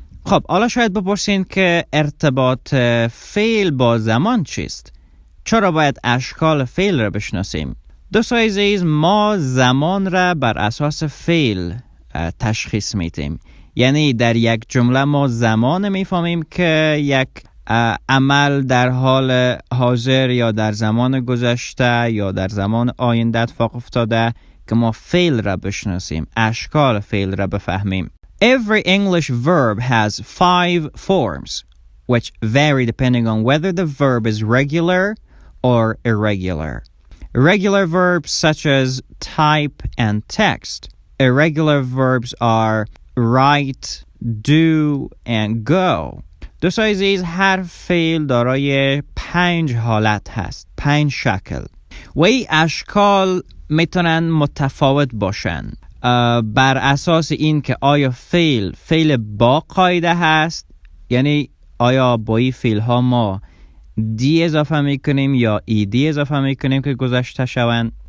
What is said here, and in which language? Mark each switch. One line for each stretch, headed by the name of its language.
Persian: خب حالا شاید بپرسین که ارتباط فعل با زمان چیست؟ چرا باید اشکال فعل را بشناسیم؟ دوستای عزیز، ما زمان را بر اساس فعل تشخیص میدیم. یعنی در یک جمله ما زمان میفهمیم که یک عمل در حال حاضر یا در زمان گذشته یا در زمان آینده اتفاق افتاده که ما فعل را بشناسیم، اشکال فعل را بفهمیم.
English: Every English verb has 5 forms which vary depending on whether the verb is regular or irregular. Regular verbs such as type and text. Irregular verbs are write, do and go.
Persian: دوستای عزیز، هر فعل دارای 5 حالت هست، 5 شکل و این اشکال میتونن متفاوت باشن بر اساس این که آیا فعل با قاعده هست، یعنی آیا با این فعل ها ما دی اضافه میکنیم یا ایدی اضافه میکنیم که گذشته شوند.